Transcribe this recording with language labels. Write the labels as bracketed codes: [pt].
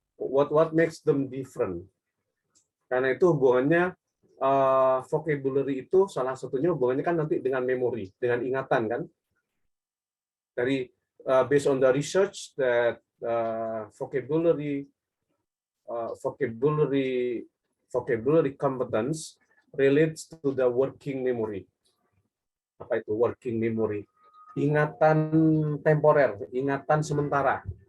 [en] What makes them different? [id] Karena itu hubungannya vocabulary itu salah satunya hubungannya kan nanti dengan memory, dengan ingatan kan. [en] Dari based on the research that vocabulary competence relates to the working memory. [id] Apa itu working memory? Ingatan temporer, ingatan sementara.